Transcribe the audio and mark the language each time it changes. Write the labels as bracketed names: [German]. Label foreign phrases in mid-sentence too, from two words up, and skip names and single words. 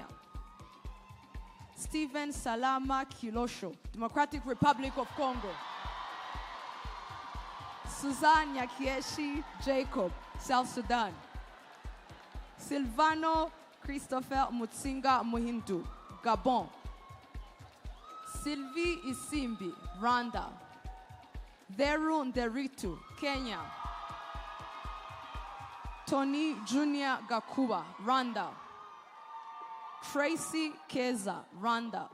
[English] Stephen Salama Kilosho, Democratic Republic of Congo. Suzanne Yakieshi Jacob, South Sudan. Silvano Christopher Mutsinga Muhindu, Gabon. Sylvie Isimbi, Rwanda. Veru Nderitu, Kenya. Tony Junior Gakuba, Rwanda. Tracy Keza, Rwanda.